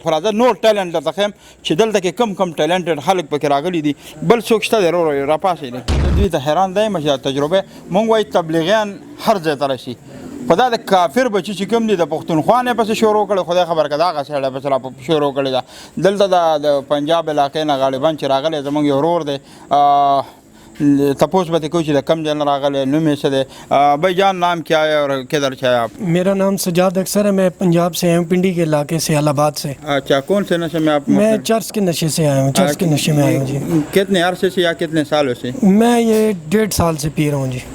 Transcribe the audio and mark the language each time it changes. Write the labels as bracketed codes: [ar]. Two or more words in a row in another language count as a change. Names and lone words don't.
[ps] خو راځه نور ټیلنټ درته ښیم چې دلته کې کم ټیلنټډ خلک پکې راغلي دي بل څوک شته دی ورو راپاسېدي دوی ته حیران دی یم چې تجربه مونږ وایي تبلیغیان هر ځای ته رسي خو دا د کافر بچي چې کوم دي د پښتونخوا نه پسې شروع کړی خدای خبر که د هغه سړی پسې را شروع کړې ده دلته د پنجاب علاقې نه غالبا چې راغلی زموږ یو ورور دی تپوس بتے کوئی چیز کم جان راغلے نمی سے دے [ur] بھائی جان نام کیا ہے اور کدھر سے آپ؟ میرا نام سجاد اکثر ہے میں پنجاب سے آیا ہوں پنڈی کے علاقے سے الہ آباد سے اچھا کون سے نشے میں آپ؟ میں چرس کے نشے سے آیا ہوں چرس کے نشے میں آیا ہوں جی کتنے عرصے سے یا کتنے سالوں سے؟ میں یہ 1.5 سال سے پی رہا ہوں جی